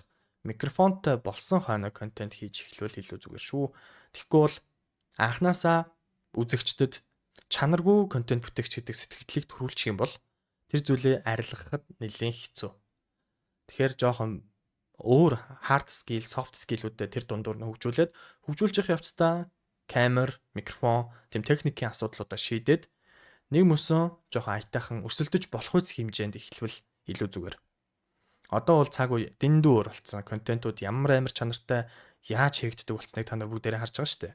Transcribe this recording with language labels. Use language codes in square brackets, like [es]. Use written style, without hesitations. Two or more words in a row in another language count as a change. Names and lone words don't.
[mn] Микрофонтой болсон хойно контент хийж эхлүүл илүү зүгээр шүү. Тэгэхгүй бол анханасаа үзэгчдэд чанаргүй контент бүтээгч гэдэг сэтгэлдлийг төрүүлчих юм бол тэр зүйлээ арилгахад нэлээд хэцүү. Тэгэхээр жоохон өөр [en] hard skill, soft skill- [mn] үүдээ тэр дундуур нь хөгжүүлж явах явцдаа камер, микрофон, тэм техникийн асуудлуудаа шийдээд нэг мөсөн жоохон аятайхан өрсөлдөж болох үс хэмжээнд эхлэвэл илүү зүгээр. Одоо бол цаг үе дэндүү өөр болсон. Контентууд ямар амар чанартай яаж хийгддэг болцсныг та нар бүгдээрээ харж байгаа шүү дээ.